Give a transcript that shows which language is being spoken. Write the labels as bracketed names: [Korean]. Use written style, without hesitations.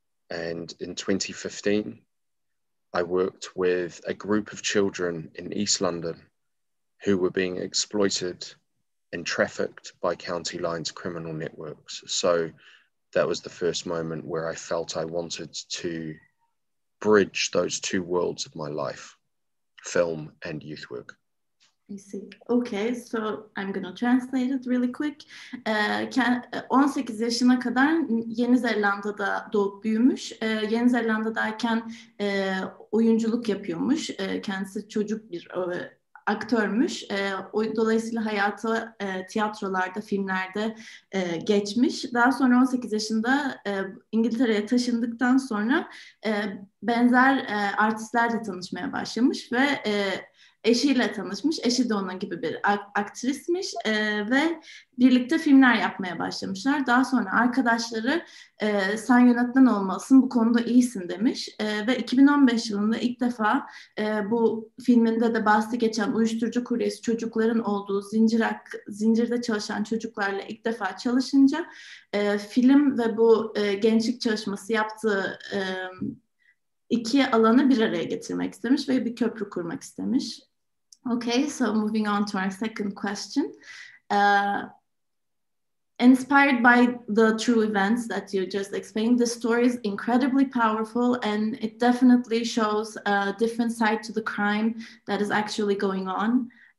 [English] And in 2015, I worked with a group of children in East London who were being exploited and trafficked by County Lines criminal networks. So that was the first moment where I felt I wanted to bridge those two worlds of my life, film and youth work. I see. Okay, so I'm gonna translate it really quick. [Turkish] 18 yaşına kadar Yeni Zelanda'da doğup büyümüş. Yeni Zelanda'dayken oyunculuk yapıyormuş. Kendisi çocuk bir aktörmüş. Dolayısıyla hayatı tiyatrolarda, filmlerde geçmiş. Daha sonra 18 yaşında İngiltere'ye taşındıktan sonra benzer artistlerle tanışmaya başlamış ve eşiyle tanışmış. Eşi de onun gibi bir aktrismiş ve birlikte filmler yapmaya başlamışlar. Daha sonra arkadaşları sen yönetmen olmalısın, bu konuda iyisin demiş. Ve 2015 yılında ilk defa bu filminde de bahsi geçen uyuşturucu kuryesi çocukların olduğu zincirde çalışan çocuklarla ilk defa çalışınca film ve bu gençlik çalışması yaptığı iki alanı bir araya getirmek istemiş ve bir köprü kurmak istemiş. [English] Okay, so moving on to our second question. Inspired by the true events that you just explained, the story is incredibly powerful and it definitely shows a different side to the crime that is actually going on.